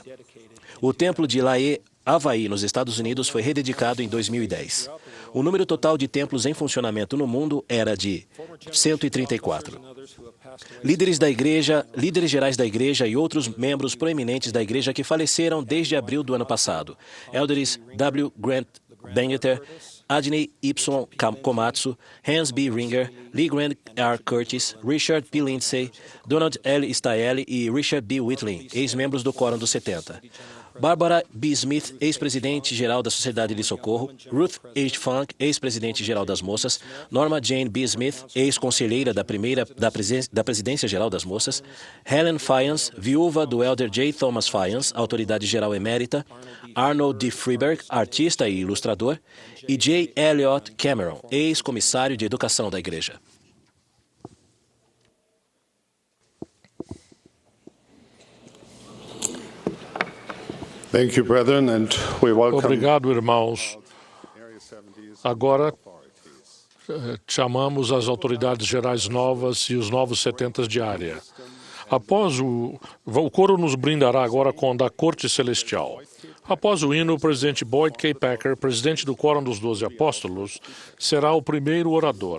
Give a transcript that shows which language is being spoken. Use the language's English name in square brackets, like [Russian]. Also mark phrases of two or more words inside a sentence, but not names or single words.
[Portuguese] O Templo de Lae, Havaí, nos Estados Unidos, foi rededicado em 2010. O número total de templos em funcionamento no mundo era de 134. Líderes da Igreja, líderes gerais da Igreja e outros membros proeminentes da Igreja que faleceram desde abril do ano passado. Elders W. Grant Bangeter, Adney Y. Komatsu, Hans B. Ringer, Lee Grant R. Curtis, Richard P. Lindsay, Donald L. Staeli e Richard B. Whitling, ex-membros do Quórum dos 70. Barbara B. Smith, ex-presidente-geral da Sociedade de Socorro, Ruth H. Funk, ex-presidente-geral das Moças, Norma Jane B. Smith, ex-conselheira da Presidência-Geral das Moças, Helen Fyans, viúva do Elder J. Thomas Fyans, autoridade-geral emérita, Arnold D. Freeberg, artista e ilustrador, e J. Elliot Cameron, ex-comissário de Educação da Igreja. [English] Thank you, brethren, and we welcome [Portuguese] Obrigado, irmãos. Agora, chamamos as autoridades gerais novas e os novos 70 de área. Após o coro nos brindará agora com da Corte Celestial. Após o hino, o presidente Boyd K. Packer, presidente do Quórum dos 12 Apóstolos, será o primeiro orador.